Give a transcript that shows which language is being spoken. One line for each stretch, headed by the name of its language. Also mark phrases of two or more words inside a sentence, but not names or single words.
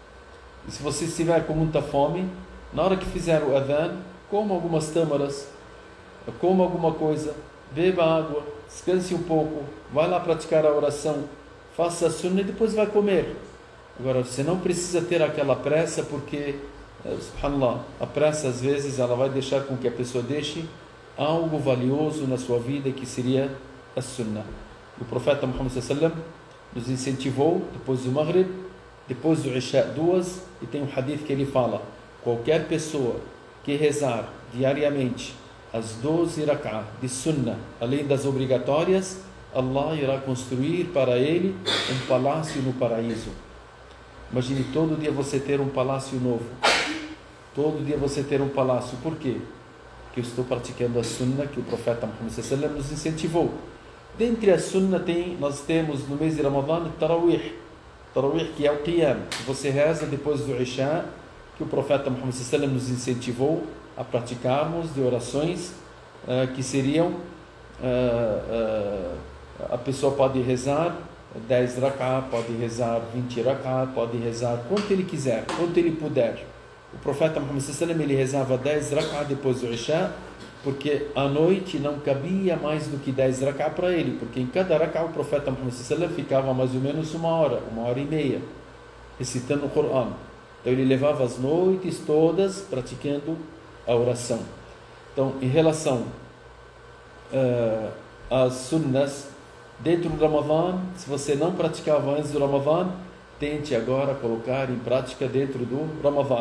Portuguese: E se você estiver com muita fome, Na hora que fizer o adhan, coma algumas tâmaras, coma alguma coisa, beba água, descanse um pouco, vai lá praticar a oração, faça a sunnah e depois vai comer. Agora, você não precisa ter aquela pressa, porque, subhanallah, a pressa às vezes ela vai deixar com que a pessoa deixe algo valioso na sua vida, que seria a sunnah. O profeta Muhammad
Arabic: صلى الله عليه وسلم
Portuguese: nos incentivou, depois do Maghrib, depois do Isha, duas, e tem um hadith que ele fala: qualquer pessoa que rezar diariamente as 12 rak'ah de sunnah, além das obrigatórias, Allah irá construir para ele um palácio no paraíso. Imagine todo dia você ter um palácio novo. Todo dia você ter um palácio. Por quê? Porque eu estou praticando a sunnah que o profeta Muhammad
Arabic: صلى الله عليه وسلم
Portuguese: nos incentivou. Dentre a sunnah nós temos no mês de Ramadã Tarawih. Tarawih, que é o Qiyam, que você reza depois do Isha, que o profeta Muhammad
Arabic: صلى الله عليه وسلم
Portuguese: nos incentivou a praticarmos, de orações que seriam, a pessoa pode rezar 10 rak'ah, pode rezar 20 rak'ah, pode rezar quanto ele quiser, quanto ele puder. O profeta Muhammad
Arabic: صلى الله عليه وسلم,
Portuguese: ele rezava 10 rak'ah depois do Isha, porque à noite não cabia mais do que 10 rak'ah para ele, porque em cada rak'ah o profeta Muhammad
Arabic: صلى الله عليه وسلم
Portuguese: ficava mais ou menos uma hora e meia, recitando o Coran. Então ele levava as noites todas praticando a oração. Então, em relação às sunnas dentro do Ramadã, se você não praticava antes do Ramadã, tente agora colocar em prática dentro do Ramadã.